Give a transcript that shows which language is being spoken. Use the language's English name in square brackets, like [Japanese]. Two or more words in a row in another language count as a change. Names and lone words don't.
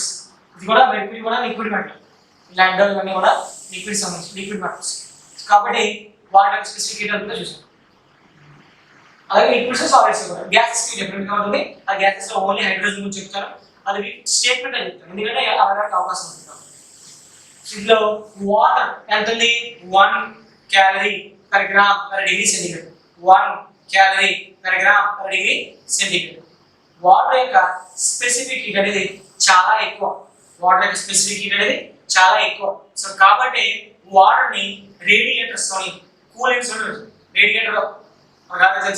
[Telugu] ఇది కూడా మెర్క్యూరీ కూడా [English] liquid metal, [Telugu] ఇలాంటి ఇవన్నీ కూడా లిక్విడ్ సంబంధించి [English] liquid metals. [Telugu] కాబట్టి వాటి [English] specific heat [Telugu] అంతా చూసాం. అలాగే [English] liquids solids [Telugu] కూడా గ్యాసెస్ డిఫరెంట్గా ఉంటుంది. ఆ గ్యాసెస్లో [English] only hydrogen [Telugu] గురించి చెప్తారు, అది స్టేట్మెంట్ అని చెప్తారు, ఎందుకంటే అలాంటి అవకాశం ఉంటుంది. ఇందులో వాటర్ ఎంత ఉంది? [English] 1 calorie per gram per degree centigrade. 1 calorie per gram per degree centigrade. [Telugu] వాటర్ యొక్క [English] specific heat [Telugu] అనేది చాలా ఎక్కువ, వాటర్ యొక్క [English] specific heat [Telugu] అనేది చాలా ఎక్కువ. సో కాబట్టి వాటర్ ని రేడియేటర్స్ తోని కూలెంట్స్ ఉంటుంది. రేడియేటర్ తెలుసు.